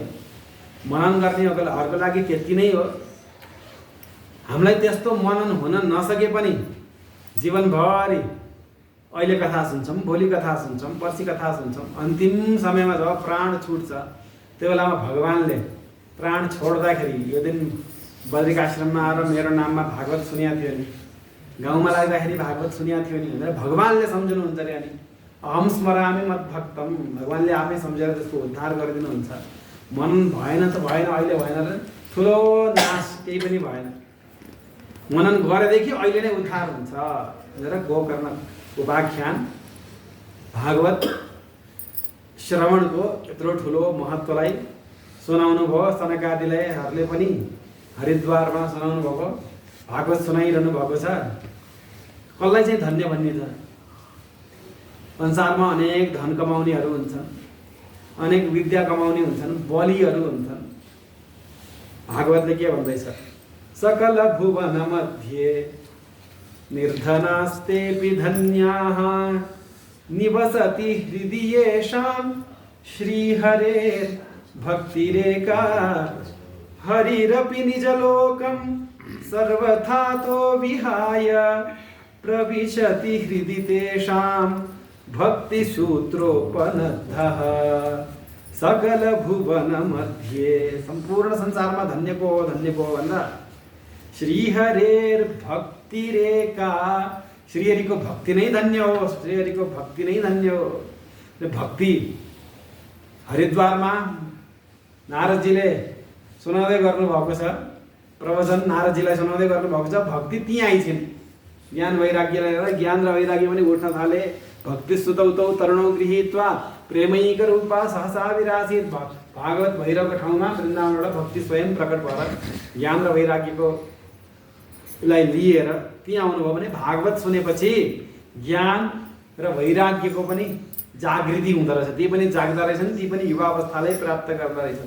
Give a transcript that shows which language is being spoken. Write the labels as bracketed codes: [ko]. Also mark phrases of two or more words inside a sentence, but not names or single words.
[ne] मनन गर्नेहरूको लागि त्यति नै हो। हामीलाई त्यस्तो मनन हुन नसके पनि जीवनभरि अहिले कथा सुन्छौँ, भोलि कथा सुन्छौँ, पर्सि कथा सुन्छौँ, अन्तिम समयमा जब प्राण छुट्छ त्यो बेलामा भगवान्ले प्राण छोड्दाखेरि, यो दिन बद्रिकाश्रममा आएर मेरो नाममा भागवत सुनिया थियो नि, गाउँमा लाग्दाखेरि भागवत सुनिया थियो नि भनेर भगवान्ले सम्झिनुहुन्छ अरे। [sa] अनि अहम स्मरामि मद्भक्तम, [ne] भगवान्ले आफै सम्झेर त्यसको उद्धार गरिदिनुहुन्छ। मन भएन त भएन, अहिले भएन र ठुलो नाश केही पनि भएन। मनन गरेदेखि अहिले नै उद्धार हुन्छ भनेर गोकर्ण उपाख्यान भागवत श्रवणको यत्रो ठुलो महत्त्वलाई सुनाउनु भयो। सनकादिहरूले पनि हरिद्वारमा सुनाउनु भएको, भागवत सुनाइरहनु भएको छ। कसलाई चाहिँ धन्य भन्ने छ? संसारमा अनेक धन कमाउनेहरू हुन्छन्, अनेक विद्या कमाउने हुन्छन्, बलिहरू हुन्छन्। भागवतले के भन्दैछ? [sa] सकल भुवन मध्ये निर्धनास्तेऽपि धन्याः निवसति हृदि येषां श्रीहरेर्भक्तिरेका हरिरपि निजलोकं सर्वथातो विहाय प्रविशति हृदि तेषां भक्तिसूत्रोपनद्धः। सकल भुवन मध्ये, [ne] संपूर्ण संसारमा धन्य को भन्दा श्रीहरेर्भक्तिरेका, श्रीहरिको भक्ति नै धन्य हो, श्रीहरिको भक्ति नै धन्य हो। भक्ति हरिद्वारमा नारदजीले सुनाउँदै गर्नुभएको छ, प्रवचन नारदजीलाई सुनाउँदै गर्नुभएको छ। भक्ति त्यहीँ आइछिन्, ज्ञान वैराग्यलाई लिएर ज्ञान र वैराग्य पनि उठ्न थाले। [sa] भक्ति सुतौतौ तरुणौ गृहीत्वा प्रेमैक रूपा सहसा विरासित। [ne] भागवत भैरवको ठाउँमा वृन्दावनबाट भक्ति स्वयं प्रकट भएर ज्ञान र वैराग्यको लाई लिएर त्यहाँ आउनुभयो भने भागवत सुनेपछि ज्ञान र वैराग्यको पनि जागृति हुँदो रहेछ, ती पनि जाग्दा रहेछन्, ती पनि युवा अवस्थालाई प्राप्त गर्दा रहेछन्।